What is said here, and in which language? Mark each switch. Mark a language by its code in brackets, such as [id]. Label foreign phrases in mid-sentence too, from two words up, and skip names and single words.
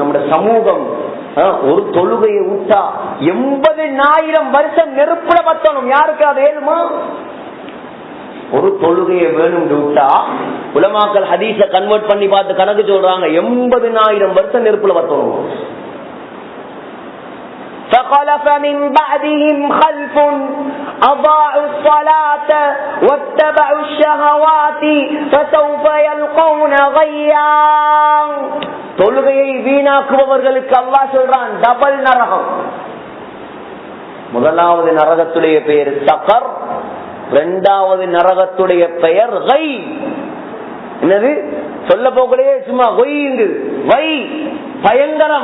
[ta] நம்முடைய சமூகம் ஒரு தொழுகையை விட்டா 80,000 வருஷம் நெருப்புல பத்தணும். யாருக்கு அது ஏழுமா? ஒரு தொழுகையை வேணும் விட்டா உலமாக்கள் ஹதீஸ கன்வெர்ட் பண்ணி பார்த்து கணக்கு சொல்றாங்க, 80,000 வருஷம் நெருப்புல பத்தணும். [ar] فخلف من بعدهم خلف أضاعوا الصلاة واتبعوا الشهوات فسوف يلقون غيا. [ta] தொழுகையை வீணாக்குபவர்களுக்கு அல்லாஹ் சொல்றான் டபுள் நரகம். முதலாவது நரகத்துடைய பெயர் சகர், 2வது நரகத்துடைய பெயர் கை. என்னது சொல்ல போகலையே, சும்மா வை பயங்கரம்.